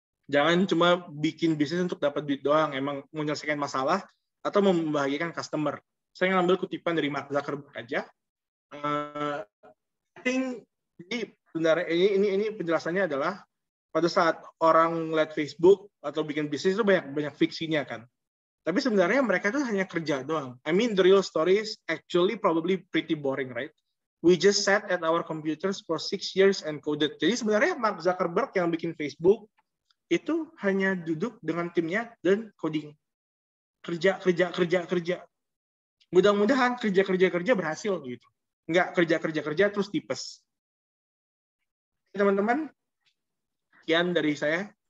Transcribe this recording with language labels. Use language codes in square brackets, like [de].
[id] Jangan cuma bikin bisnis untuk dapat duit doang, emang menyelesaikan masalah atau membahagiakan customer. Saya ngambil kutipan dari Mark Zuckerberg aja. [en] I think [id] jadi sebenarnya ini penjelasannya adalah pada saat orang lihat Facebook atau bikin bisnis itu banyak fiksinya kan. Tapi sebenarnya mereka itu hanya kerja doang. [en] I mean the real story is actually probably pretty boring, right? We just sat at our computers for 6 years and coded. [id] Jadi sebenarnya Mark Zuckerberg yang bikin Facebook itu hanya duduk dengan timnya dan coding. Kerja. Mudah-mudahan kerja berhasil gitu. Enggak kerja terus tipes. Teman-teman, sekian dari saya.